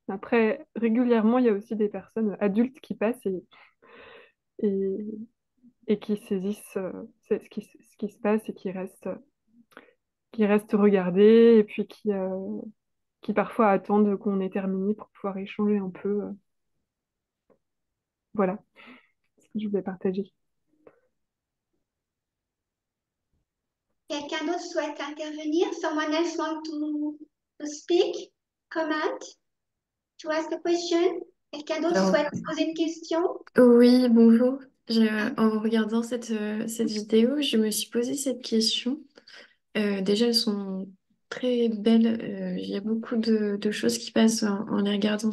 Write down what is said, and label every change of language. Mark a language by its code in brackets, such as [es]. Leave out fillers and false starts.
[fr] Après, régulièrement, il y a aussi des personnes adultes qui passent et, et qui saisissent ce qui se passe, et qui restent regarder, et puis qui parfois attendent qu'on ait terminé pour pouvoir échanger un peu. Voilà ce que je voulais partager. Quelqu'un d'autre souhaite intervenir? [en] Someone else want to speak? Comment? To ask a question? [fr] Quelqu'un d'autre Alors, souhaite poser une question? oui, bonjour. En regardant cette vidéo, je me suis posé cette question. Déjà, elles sont très belles. Il y a beaucoup de choses qui passent en les regardant.